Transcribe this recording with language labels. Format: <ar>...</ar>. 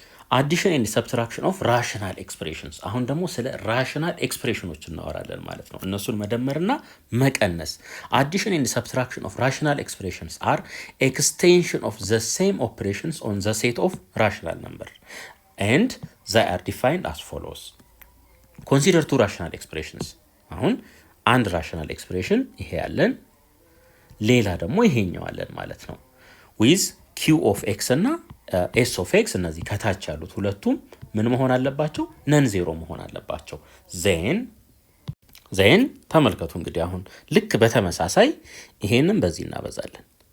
<en>አዲሽን ኤንድ ሰብትራክሽን ኦፍ ራሽናል ኤክስፕሬሽንስ።</en> <am>አሁን ደግሞ ስለ ራሽናል ኤክስፕሬሽኖች እናወራለን ማለት ነው። እነሱን መደመርና መቀነስ።</am> <en>አዲሽን ኤንድ ሰብትራክሽን ኦፍ ራሽናል ኤክስፕሬሽንስ አር ኤክስቴንሽን ኦፍ ዘ ሴም ኦፕሬሽንስ ኦን ዘ ሴት ኦፍ ራሽናል ነምበር and they are defined as follows. consider two rational expressions</en> <am>አሁን አንድ rational expression ይሄ ያለን ሌላ ደግሞ ይሄኛው አለን ማለት ነው</am> <en>with q of x</en> <am>እና s of x እነዚህ ከታች ያሉት ሁለቱም ምን መሆን አለባቸው ነን ዜሮ መሆን አለባቸው</am> <en>then</en> <am>ተመልከቱ እንግዲህ አሁን ልክ በተመሳሳይ ይሄንን በዚህ እናበዛለን</am>